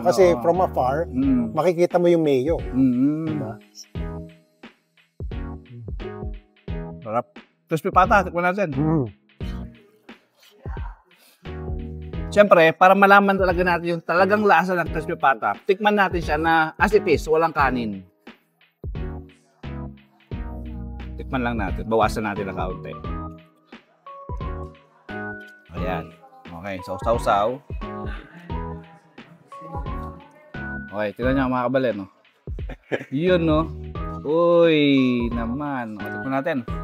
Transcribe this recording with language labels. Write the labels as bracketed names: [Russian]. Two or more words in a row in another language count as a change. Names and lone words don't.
[Filipino] Kasi [English] from afar, [Filipino] makikita mo yung mayo. Diba? Sarap. Crispy pata, tikman natin. Siyempre, para malaman talaga natin yung talagang lasa ng crispy pata, tikman natin siya na [English] as it is, [Filipino] walang kanin. Tikman lang natin. Bawasan natin ng kaunti. Ayan. Okay, so sausaw. Okay, tignan nyo mga kabalen, no? Yun, no? Uy, naman. O, tikman natin.